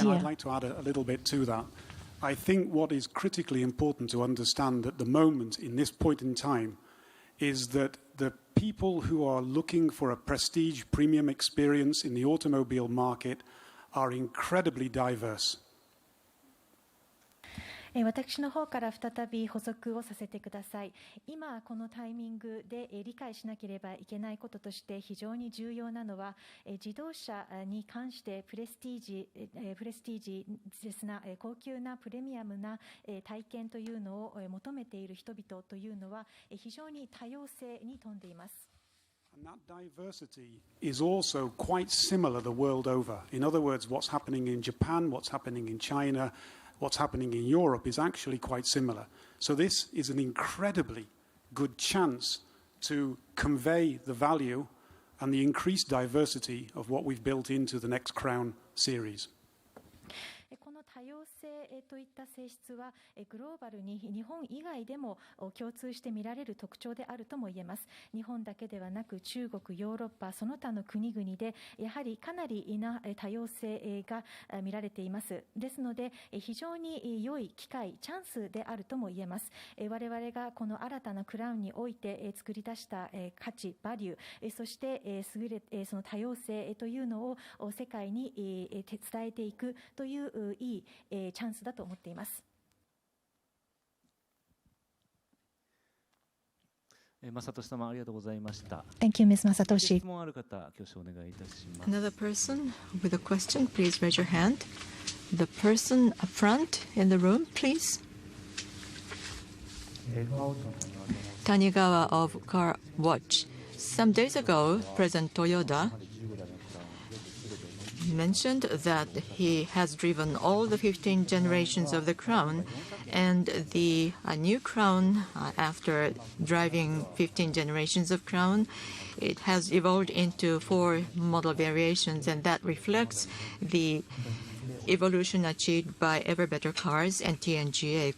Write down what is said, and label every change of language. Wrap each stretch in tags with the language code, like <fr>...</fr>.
<en>Again, I'd like to add a little bit to that. I think what is critically important to understand at the moment, in this point in time, is that the people who are looking for a prestige premium experience in the automobile market are incredibly diverse.</en> <ja>私の方から再び補足をさせてください。今このタイミングで理解しなければいけないこととして非常に重要なのは、自動車に関してプレスティージですな高級なプレミアムな体験というのを求めている人々というのは非常に多様性に富んでいます。</ja> <en>And that diversity is also quite similar the world over. In other words, what's happening in Japan, what's happening in China, what's happening in Europe is actually quite similar. So this is an incredibly good chance to convey the value and the increased diversity of what we've built into the next Crown series.</en> <ja>この多様性といった性質はグローバルに日本以外でも共通して見られる特徴であるとも言えます。日本だけではなく中国、ヨーロッパその他の国々でやはりかなりな多様性が見られています。ですので非常に良い機会、チャンスであるとも言えます。我々がこの新たなクラウンにおいて作り出した価値、バリュー、そして優れその多様性というのを世界に伝えていくといういいチャンスだと思っています。正俊様ありがとうございました。</ja> <en>Thank you, Ms. Masatoshi.</en> <ja>質問ある方、挙手お願いいたします。</ja> <en>Another person with a question, please raise your hand. The person up front in the room, please. Tanigawa of Car Watch. Some days ago, President Toyoda mentioned that he has driven all the 15 generations of the Crown, and the new Crown, after driving 15 generations of Crown, it has evolved into 4 model variations, and that reflects the evolution achieved by Ever Better Cars and TNGA.</en>